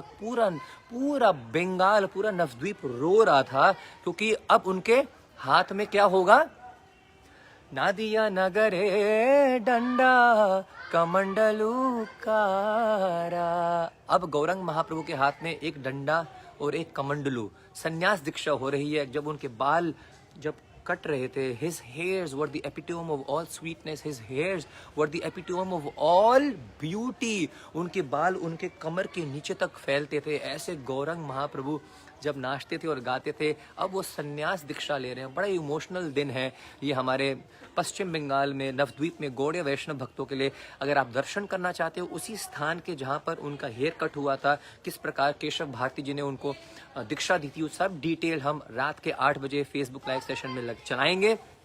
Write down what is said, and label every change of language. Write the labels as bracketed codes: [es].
[hi] पूरा बंगाल, पूरा नवद्वीप रो रहा था, क्योंकि अब उनके हाथ में क्या होगा? [bn] नादिया नगरे डंडा कमंडलू कारा। [hi] अब गौरंग महाप्रभु के हाथ में एक डंडा और एक कमंडलू, संन्यास दीक्षा हो रही है। जब उनके बाल जब कट रहे थे, [en] his hairs were the epitome of all sweetness, his hairs were the epitome of all beauty। [hi] उनके बाल उनके कमर के नीचे तक फैलते थे। ऐसे गौरंग महाप्रभु जब नाचते थे और गाते थे। अब वो संन्यास दीक्षा ले रहे हैं। बड़ा इमोशनल दिन है ये हमारे पश्चिम बंगाल में नवद्वीप में गौड़ीय वैष्णव भक्तों के लिए। अगर आप दर्शन करना चाहते हो उसी स्थान के जहाँ पर उनका हेयर कट हुआ था, किस प्रकार केशव भारती जी ने उनको दीक्षा दी थी, सब डिटेल हम रात के 8 बजे फेसबुक लाइव सेशन में चलाएंगे।